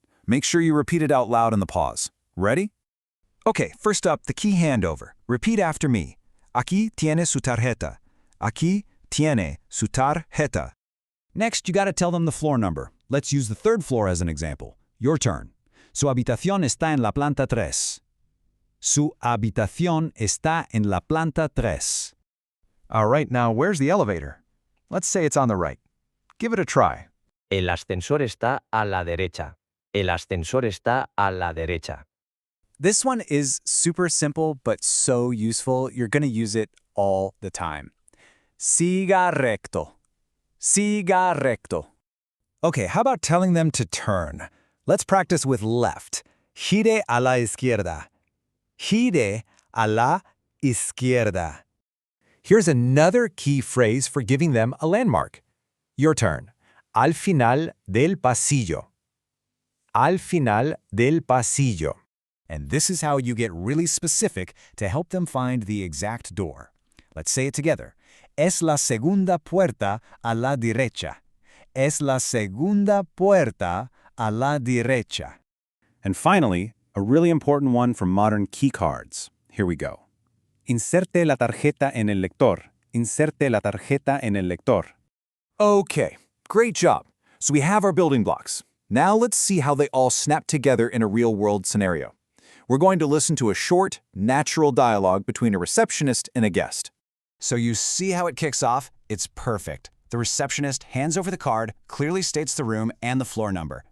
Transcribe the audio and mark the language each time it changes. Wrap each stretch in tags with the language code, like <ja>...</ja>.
<en>Make sure you repeat it out loud in the pause. Ready? Okay, first up, the key handover. Repeat after me.</en> <es>Aquí tiene su tarjeta. Aquí tiene su tarjeta.</es> <en>Next, you got to tell them the floor number. Let's use the 3rd floor as an example. Your turn.</en> <es>Su habitación está en la planta 3. Su habitación está en la planta 3.</es> <en>All right, now where's the elevator? Let's say it's on the right. Give it a try.</en> <es>El ascensor está a la derecha. El ascensor está a la derecha.</es> <en>This one is super simple, but so useful. You're going to use it all the time.</en> <es>Siga recto. Siga recto.</es> <en>Okay, how about telling them to turn? Let's practice with left.</en> <es>Gire a la izquierda. Gire a la izquierda.</es> <en>Here's another key phrase for giving them a landmark. Your turn.</en> <es>Al final del pasillo. Al final del pasillo.</es> <en>And this is how you get really specific to help them find the exact door. Let's say it together.</en> <es>Es la segunda puerta a la derecha. Es la segunda puerta a la derecha.</es> <en>And finally, a really important one for modern key cards. Here we go.</en> <es>Inserte la tarjeta en el lector. Inserte la tarjeta en el lector.</es> <en>Okay, great job. So we have our building blocks. Now let's see how they all snap together in a real-world scenario. We're going to listen to a short, natural dialogue between a receptionist and a guest. So you see how it kicks off? It's perfect. The receptionist hands over the card, clearly states the room and the floor number.</en>